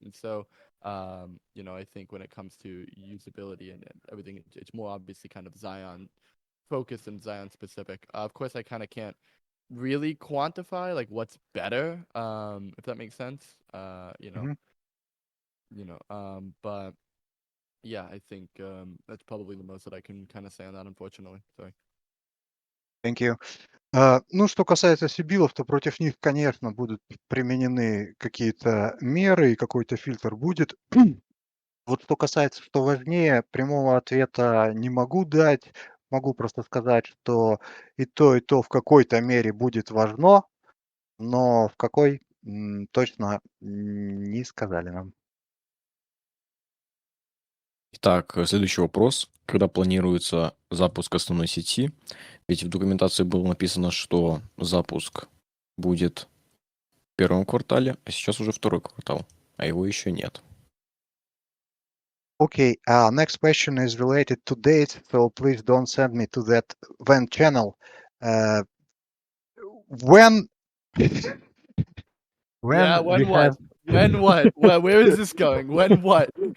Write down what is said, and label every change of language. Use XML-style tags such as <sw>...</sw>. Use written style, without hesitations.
<en>And so, you know, I think when it comes to usability and everything, it's more obviously kind of XION focused and XION specific. Of course, I kind of can't really quantify like what's better, if that makes sense. You know, but yeah, I think that's probably the most that I can kind of say on that, unfortunately. Sorry. Thank you.</en> <ru>Ну, что касается сибилов, то против них, конечно, будут применены какие-то меры и какой-то фильтр будет. Вот что касается, что важнее, прямого ответа не могу дать. Могу просто сказать, что и то в какой-то мере будет важно, но в какой точно не сказали нам. Итак, следующий вопрос. Когда планируется запуск основной сети? Ведь в документации было написано, что запуск будет в первом квартале, а сейчас уже второй квартал, а его еще нет.</ru> <en>Okay, next question is related to dates, so please don't send me to that when channel. When Yeah, we when what? have When what? Where is this going? When what?</en>